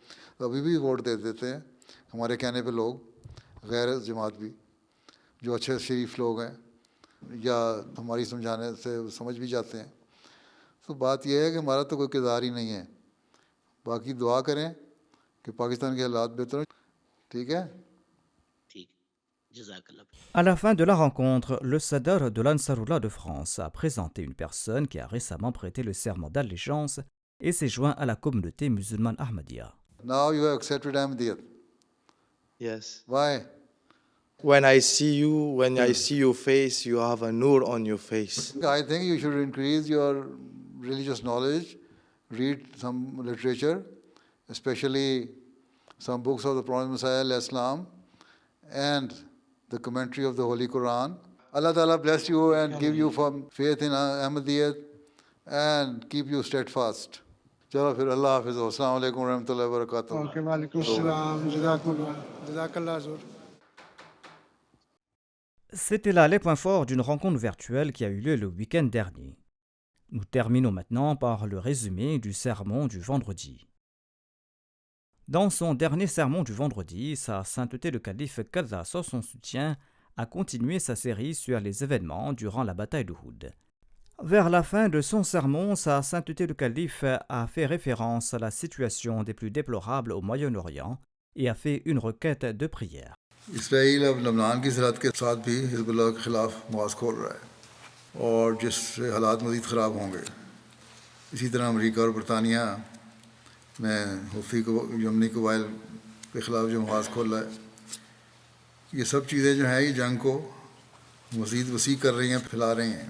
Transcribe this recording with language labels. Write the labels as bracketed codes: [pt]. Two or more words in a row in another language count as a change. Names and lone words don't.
[ur] ابھی بھی ووٹ دے دیتے ہیں ہمارے کہنے پہ لوگ، غیر جماعت بھی، جو اچھے شریف لوگ ہیں یا ہماری سمجھانے سے سمجھ بھی جاتے ہیں. تو بات یہ ہے کہ ہمارا تو کوئی کردار ہی نہیں ہے. باقی دعا کریں کہ پاکستان کے حالات بہتر ہوں. ٹھیک ہے. جزاک اللہ. [fr] À la fin de la rencontre, le Sadr de l'Ansarullah de France a présenté une personne qui a récemment prêté le serment d'allégeance et s'est joint à la communauté musulmane Ahmadiyya. [en] Now you have accepted Ahmadiyyat. Yes. Why? When I see your face, you have a nur on your face. I think you should increase your religious knowledge, read some literature, especially some books of the Prophet Messiah al-Islam and the commentary of the Holy Quran. [ar] الله تعالى [en] bless you and give you faith in Ahmadiyyat and keep you steadfast. [ur] چلو پھر اللہ حافظ. السلام علیکم ورحمۃ اللہ وبرکاتہ. وعلیکم السلام. جزاک اللہ حضور. [fr] C'était là les points forts d'une rencontre virtuelle qui a eu lieu le week-end dernier. Nous terminons maintenant par le résumé du sermon du vendredi. Dans son dernier sermon du vendredi, Sa Sainteté le Calife qu'Allah soit son soutien a continué sa série sur les événements durant la bataille d'Uhud. Vers la fin de son sermon, Sa Sainteté le Calife a fait référence à la situation des plus déplorables au Moyen-Orient et a fait une requête de prière. [ur] اسرائیل اب لبنان کی سرحد کے ساتھ بھی حزب اللہ کے خلاف مواز کھول رہا ہے اور جس سے حالات مزید خراب ہوں گے. اسی طرح امریکہ اور برطانیہ میں حوثی یمنی قبائل کے خلاف جو مواز کھول رہا ہے، یہ سب چیزیں جو ہیں یہ جنگ کو مزید وسیع کر رہی ہیں، پھیلا رہی ہیں.